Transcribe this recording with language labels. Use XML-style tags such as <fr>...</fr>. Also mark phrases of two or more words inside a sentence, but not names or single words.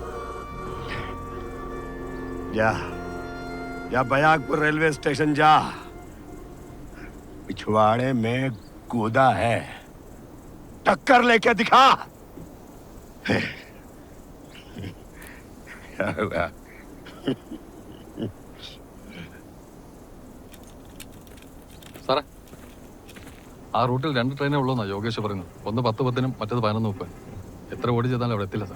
<hi>या बयागपुर रेलवे स्टेशन जा। पिछवाड़े में कूदा है, टक्कर लेके दिखा।</hi> <ml>സാറേ, ആ റൂട്ടിൽ 2 ട്രെയിനേ ഉള്ളൂന്നാ യോഗേഷ് പറയുന്നത്. ഒന്ന് 10:10-നും മറ്റേത് 11:30. എത്ര ഓടി ചെയ്താലും അവിടെ എത്തില്ല സാർ.</ml>